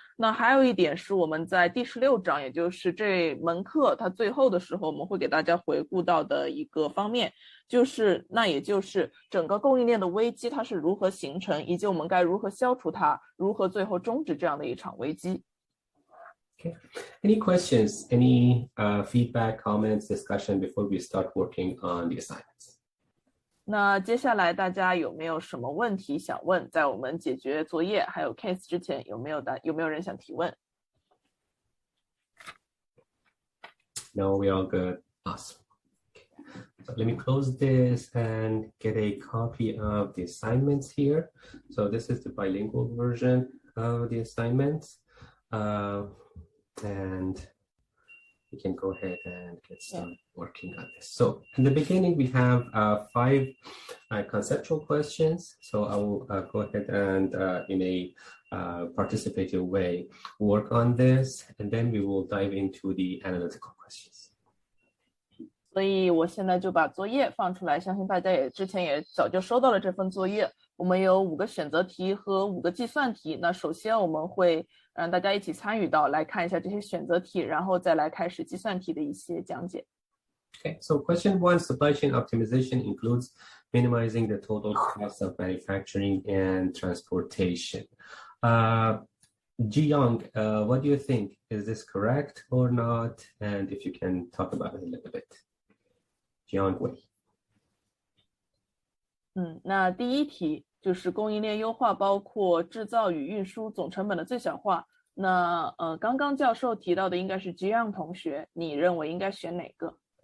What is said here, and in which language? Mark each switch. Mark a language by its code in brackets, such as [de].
[zh] 那还有一点是我们在第16章，也就是这门课它最后的时候，我们会给大家回顾到的一个方面，也就是整个供应链的危机它是如何形成，以及我们该如何消除它，如何最后终止这样的一场危机。 [en] Okay. Any questions, any feedback, comments, discussion before we start working on the assignments? [zh] 那接下来大家有没有什么问题想问？在我们解决作业还有 case 之前，有没有人想提问 [en] No, we're all good. Awesome. Okay. So let me close this and get a copy of the assignments here. So this is the bilingual version of the assignments. And we can go ahead and get started working on this. So in the beginning, we have 5 conceptual questions. So I will go ahead and in a participative way work on this, and then we will dive into the analytical questions. [zh] 所以我现在就把作业放出来，相信大家之前也早就收到了这份作业。我们有5个选择题和5个计算题。那首先我们会让大家一起参与到，来看一下这些选择题，然后再来开始计算题的一些讲解。 [en] Okay, so question 1, supply chain optimization includes minimizing the total cost of manufacturing and transportation. Ji Young, what do you think? Is this correct or not? And if you can talk about it a little bit. Ji Young Wei. [zh] 那第一题就是供应链优化，包括制造与运输总成本的最小化。那刚刚教授提到的应该是 Jiang 同学，你认为应该选哪个？